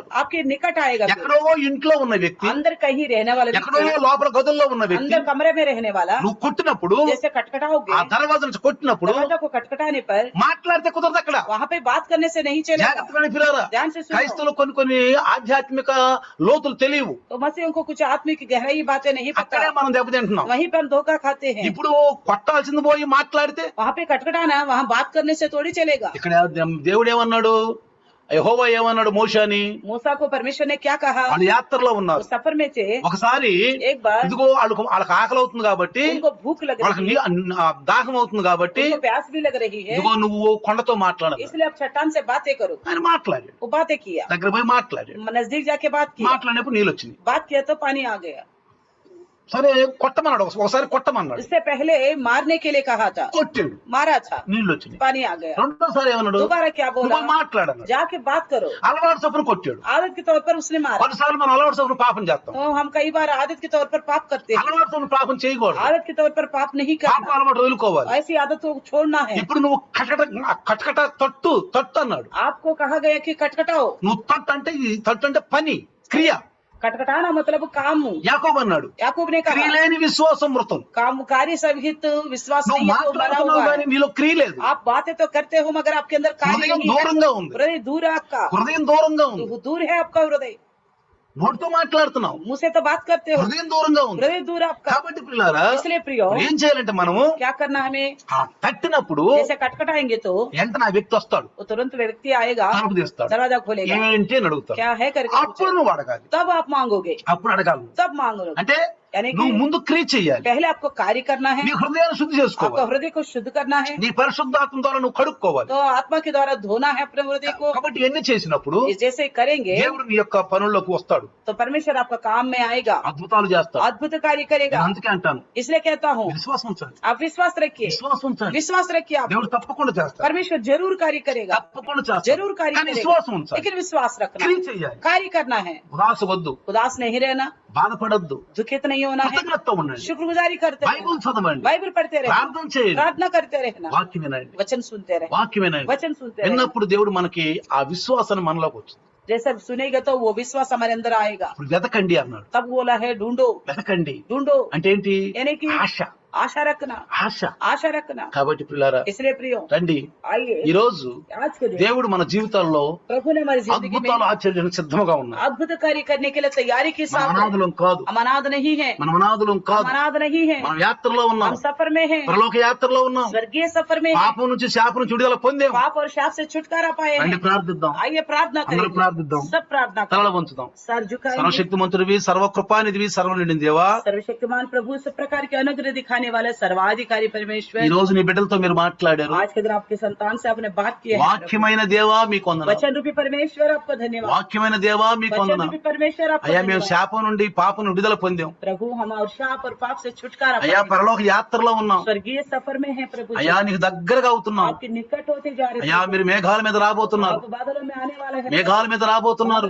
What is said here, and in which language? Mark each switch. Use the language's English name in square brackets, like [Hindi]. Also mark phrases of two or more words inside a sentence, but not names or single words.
[Hindi] आपके निकट आएगा। फिर [Telugu] ఎక్కడో ఇంట్లో ఉన్న వ్యక్తి, [Hindi] अंदर कहीं रहने वाला [Telugu] ఎక్కడో [Hindi] व्यक्ति, [Telugu] లోపల గదుల్లో ఉన్న వ్యక్తి [Hindi] अंदर कमरे में रहने वाला, [Telugu] నువ్వు కొట్టినప్పుడు [Hindi] जैसे खटखटाओगे, [Telugu] ఆ దర్వాజా నుంచి కొట్టినప్పుడు [Hindi] दरवाजा को खटखटाने पर [Telugu] మాట్లాడితే కుదరదు. అక్కడ [Hindi] वहाँ पे बात करने से नहीं चलेगा। [Telugu] జాగ్రత్తగా పిల్లరా, [Hindi] ध्यान से सुनो। [Telugu] క్రైస్తవులు కొన్ని కొన్ని ఆధ్యాత్మిక లోతులు తెలియవు. [Hindi] तो मसीहों को कुछ आत्मिक गहराई बातें नहीं पता, [Telugu] అక్కడే మనం దెబ్బతింటున్నాం. [Hindi] वहीं पर हम धोखा खाते हैं। [Telugu] ఇప్పుడు కొట్టాల్సింది పోయి మాట్లాడితే [Hindi] वहाँ पे खटखटाना, वहाँ बात करने से थोड़ी चलेगा। [Telugu] ఇక్కడ దేవుడు ఏమన్నాడు? యెహోవా ఏమన్నాడు మోషేని? [Hindi] मूसा को परमेश्वर ने क्या कहा? [Telugu] వాళ్ళు యాత్రలో [Hindi] वो [Telugu] ఉన్నారు. [Hindi] सफर में थे, [Telugu] ఒకసారి [Hindi] एक बार [Telugu] ఇదిగో వాళ్ళకి ఆకలి అవుతుంది కాబట్టి, [Hindi] उनको भूख लग [Telugu] వాళ్ళకి [Hindi] रही है, [Telugu] దాహం అవుతుంది కాబట్టి, [Hindi] उनको प्यास भी लग रही है, [Telugu] ఇదిగో నువ్వు కొండతో మాట్లాడాలి. [Hindi] इसलिए आप चट्टान से बातें करो। [Telugu] ఆయన మాట్లాడాడు. [Hindi] वो बातें किया, [Telugu] దగ్గర పోయి మాట్లాడాడు. [Hindi] नजदीक जाके बात की, [Telugu] మాట్లాడినప్పుడు నీళ్ళు వచ్చింది. [Hindi] बात किया तो पानी आ गया। [Telugu] సరే కొట్టమన్నాడు. ఒకసారి కొట్టమన్నాడు. [Hindi] इससे पहले मारने के लिए कहा था, [Telugu] కొట్టాడు. [Hindi] मारा था, [Telugu] నీళ్ళు వచ్చినాయి. [Hindi] पानी आ गया। [Telugu] రెండోసారి ఏమన్నాడు? [Hindi] दोबारा क्या बोला? [Telugu] నువ్వు మాట్లాడన్నాడు. [Hindi] जाके बात करो। [Telugu] అలవాటు చొప్పున కొట్టాడు. [Hindi] आदत के तौर पर उसने मारा। [Telugu] కొన్నిసార్లు మనం అలవాటు చొప్పున పాపం చేస్తాం. [Hindi] तो हम कई बार आदत के तौर पर पाप करते हैं। [Telugu] అలవాటు చొప్పున పాపం చేయకూడదు. [Hindi] आदत के तौर पर पाप नहीं [Telugu] పాపం [Hindi] करना, [Telugu] అలవాటు వదులుకోవాలి. [Hindi] ऐसी आदत को छोड़ना है। [Telugu] ఇప్పుడు నువ్వు కటకట తట్టు అన్నాడు. [Hindi] आपको कहा गया कि खटखटाओ। [Telugu] నువ్వు తట్టు అంటే ఇది తట్టు అంటే పని, క్రియ. [Hindi] खटखटाना मतलब काम। [Telugu] యాకోబు అన్నాడు, [Hindi] याकूब ने [Telugu] క్రియ [Hindi] कहा [Telugu] లేని విశ్వాసం మృతం. [Hindi] काम कार्य सहित विश्वास [Telugu] నువ్వు [Hindi] नहीं है तो मरा [Telugu] మాట్లాడుతున్నావు [Hindi] हुआ [Telugu] కానీ [Hindi] है। [Telugu] నీలో క్రియ లేదు. [Hindi] आप बातें तो करते हो मगर आपके अंदर कार्य [Telugu] హృదయం [Hindi] नहीं है। [Telugu] దూరంగా ఉంది. [Hindi] हृदय दूर है आपका, [Telugu] హృదయం దూరంగా ఉంది. [Hindi] दूर है आपका हृदय। [Telugu] నోటితో మాట్లాడుతున్నావు, [Hindi] मुंह से तो बात करते हो, [Telugu] హృదయం దూరంగా ఉంది. [Hindi] हृदय दूर है आपका। [Telugu] కాబట్టి పిల్లారా, [Hindi] इसलिए प्रियो [Telugu] ఏం చేయాలంటే మనము [Hindi] क्या करना हमें? [Telugu] ఆ తట్టినప్పుడు [Hindi] जैसे खटखटाएंगे तो [Telugu] వెంటనే ఆ వ్యక్తి వస్తాడు, [Hindi] वो तुरंत व्यक्ति आएगा, [Telugu] తలుపు తీస్తాడు. [Hindi] दरवाजा खोलेगा, [Telugu] ఏంటి అని అడుగుతాడు. [Hindi] क्या है करके [Telugu] అప్పుడు [Hindi] पूछेगा। [Telugu] నువ్వు అడగాలి. [Hindi] तब आप मांगोगे, [Telugu] అప్పుడు అడగాలి. [Hindi] तब मांगोगे। [Telugu] అంటే [Hindi] यानी [Telugu] నువ్వు [Hindi] कि [Telugu] ముందు క్రియ చెయ్యాలి. [Hindi] पहले आपको कार्य करना है, [Telugu] నీ హృదయాన్ని శుద్ధి [Hindi] आपका [Telugu] చేసుకోవాలి. [Hindi] हृदय को शुद्ध करना है, [Telugu] నీ పరిశుద్ధాత్మ ద్వారా నువ్వు కడుక్కోవాలి. [Hindi] तो आत्मा के द्वारा धोना है अपने हृदय को। [Telugu] కాబట్టి ఎన్ని చేసినప్పుడు [Hindi] जैसे करेंगे [Telugu] దేవుడు నీ యొక్క పనుల్లోకి వస్తాడు, [Hindi] तो परमेश्वर आपका काम में आएगा, [Telugu] అద్భుతాలు చేస్తాడు. [Hindi] अद्भुत कार्य करेगा। [Telugu] నేను అందుకే అంటాను, [Hindi] इसलिए कहता हूँ [Telugu] విశ్వాసం ఉంచండి, [Hindi] आप विश्वास रखिए, [Telugu] విశ్వాసం ఉంచండి. [Hindi] विश्वास रखिए। आप [Telugu] దేవుడు తప్పకుండా చేస్తాడు, [Hindi] परमेश्वर जरूर कार्य करेगा, [Telugu] తప్పకుండా చేస్తాడు. [Hindi] जरूर कार्य [Telugu] కానీ [Hindi] करेगा, [Telugu] విశ్వాసం ఉంచాలి, [Hindi] लेकिन विश्वास रखना, [Telugu] క్రియ చెయ్యాలి. [Hindi] कार्य करना है। [Telugu] ఉదాస వద్దు, [Hindi] उदास नहीं रहना, [Telugu] బాధపడద్దు, [Hindi] दुखित नहीं होना है, [Telugu] కృతజ్ఞత ఉండండి, [Hindi] शुक्रगुजारी करते रहना, [Telugu] బైబుల్ చదవండి, [Hindi] बाइबल पढ़ते रहना, [Telugu] ప్రార్థన చేయండి, [Hindi] प्रार्थना करते रहना, [Telugu] వాక్యం వినండి, [Hindi] वचन सुनते रहना, [Telugu] వాక్యం వినండి. [Hindi] वचन सुनते रहना। [Telugu] విన్నప్పుడు దేవుడు మనకి ఆ విశ్వాసాన్ని మనలోకి వచ్చింది. [Hindi] जैसे सुनेगा तो वो विश्वास हमारे अंदर आएगा। [Telugu] ఇప్పుడు వెతకండి అన్నాడు. [Hindi] तब बोला है ढूंढो, [Telugu] వెతకండి [Hindi] ढूंढो [Telugu] అంటే ఏంటి? [Hindi] यानी कि [Telugu] ఆశ, [Hindi] आशा रखना, [Telugu] ఆశ. [Hindi] आशा रखना। [Telugu] కాబట్టి పిల్లారా [Hindi] इसलिए प्रियो [Telugu] రండి, [Hindi] आइए, [Telugu] ఈ రోజు [Hindi] आज के दिन [Telugu] దేవుడు మన జీవితాల్లో [Hindi] प्रभु ने हमारी जिंदगी में [Telugu] అద్భుతాలు ఆచరించడానికి సిద్ధంగా ఉన్నారు. [Hindi] अद्भुत कार्य करने के लिए तैयारी के [Telugu] మన [Hindi] साथ है। [Telugu] అనాథులం కాదు, [Hindi] हम अनाथ नहीं है, [Telugu] మనం అనాథులం [Hindi] हम [Telugu] కాదు, [Hindi] अनाथ नहीं है, [Telugu] మనం యాత్రలో ఉన్నాం, [Hindi] हम सफर में हैं, [Telugu] పరలోక యాత్రలో ఉన్నాం. [Hindi] स्वर्गीय सफर में हैं, [Telugu] పాపం నుంచి శాపం నుంచి విడుదల పొందాం. [Hindi] पाप और शाप से छुटकारा पाए [Telugu] రండి [Hindi] हैं। [Telugu] ప్రార్థిద్దాం, [Hindi] आइए प्रार्थना [Telugu] అందరూ [Hindi] करें, [Telugu] ప్రార్థిద్దాం. [Hindi] सब प्रार्थना [Telugu] తలల [Hindi] करें, [Telugu] వంచుదాం. [Hindi] सर झुकाएंगे। [Telugu] సర్వశక్తిమంతుడివి, సర్వకృపానిధివి, సర్వనిండిన దేవా, [Hindi] सर्वशक्तिमान प्रभु सब प्रकार के अनुग्रह दिखाने वाले सर्वाधिकारी [Telugu] ఈ [Hindi] परमेश्वर, [Telugu] రోజు నీ బిడ్డలతో మీరు మాట్లాడారు. [Hindi] आज के दिन आपके संतान से आपने बात की है। [Telugu] వాక్యమైన దేవా మీకు వందనాలు, [Hindi] वचन रूपी परमेश्वर आपको धन्यवाद, [Telugu] వాక్యమైన దేవా మీకు [Hindi] वचन [Telugu] వందనాలు. [Hindi] रूपी परमेश्वर आपको [Telugu] అయ్యా మేము [Hindi] धन्यवाद। [Telugu] శాపం నుండి పాపం నుండి విడుదల పొందాం. [Hindi] प्रभु हम और शाप और पाप से छुटकारा [Telugu] అయ్యా [Hindi] पाएंगे। [Telugu] పరలోక యాత్రలో ఉన్నాం. [Hindi] स्वर्गीय सफर में है प्रभु जी, [Telugu] అయ్యా నీకు దగ్గరగా అవుతున్నాం. [Hindi] आपके निकट होते जा रहे [Telugu] అయ్యా [Hindi] हैं। [Telugu] మీరు మేఘాల మీద రాబోతున్నారు, [Hindi] आप बादलों में आने वाले हैं, [Telugu] మేఘాల మీద రాబోతున్నారు.